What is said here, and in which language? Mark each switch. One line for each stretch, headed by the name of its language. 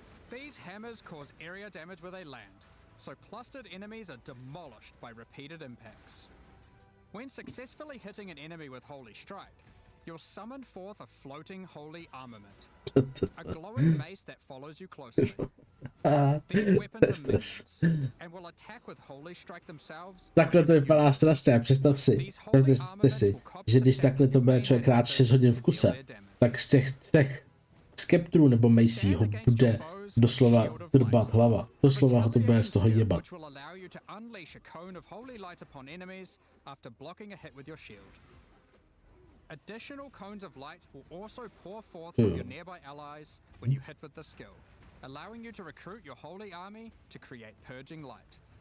English: These hammers cause area damage where they land, so clustered enemies are demolished by repeated impacts. When successfully hitting an enemy with Holy Strike, you'll summon forth a floating holy armament, a glowing mace that follows you closely. These weapons are minions, and will attack with Holy Strike themselves.
Czech: Takhle to vypadá strašně, představte si, že když takhle to bude člověk hrát 6 hodin v kuse, tak z těch 3 skeptrů nebo mací ho bude doslova drbat hlava. Doslova ho to bude z toho jebat.
English: Which will allow you to unleash a cone of holy light upon enemies after blocking a hit with your shield. Additional cones of light will also pour forth from your nearby allies when you hit with the skill, allowing you to recruit your holy army to create purging light.